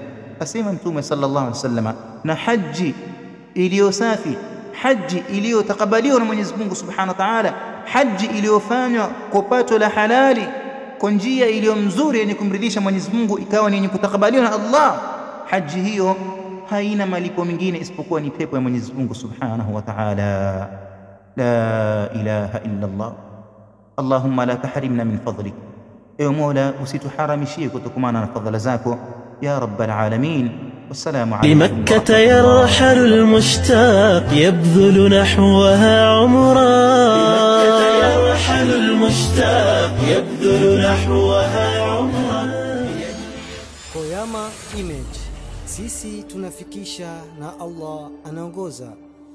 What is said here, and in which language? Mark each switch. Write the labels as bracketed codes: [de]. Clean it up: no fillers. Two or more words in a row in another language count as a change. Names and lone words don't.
[sw] Asema Mtume [ar] صلى الله عليه وسلم, [sw] na haji iliyo safi, haji iliyotakabaliwa na Mwenyezi Mungu [ar] سبحانه وتعالى, [sw] haji iliyofanywa kwa pato la halali, kwa njia iliyo mzuri yenye kumridhisha Mwenyezi Mungu, ikawa ni yenye kutakabaliwa na Allah, haji hiyo haina malipo mengine isipokuwa ni pepo ya Mwenyezi Mungu [ar] سبحانه وتعالى. لا إله إلا الله. اللهم لا تحرمنا من فضلك. [sw] Ewe Mola, usituharamishie kutokamana na fadhila zako [ar] يا رب العالمين. والسلام عليكم. لمكة يرحل المشتاق يبذل نحوها عمرا. لمكة يرحل المشتاق يبذل نحوها عمرا. [sw] Koyama Image, sisi tunafikisha na Allah anaongoza.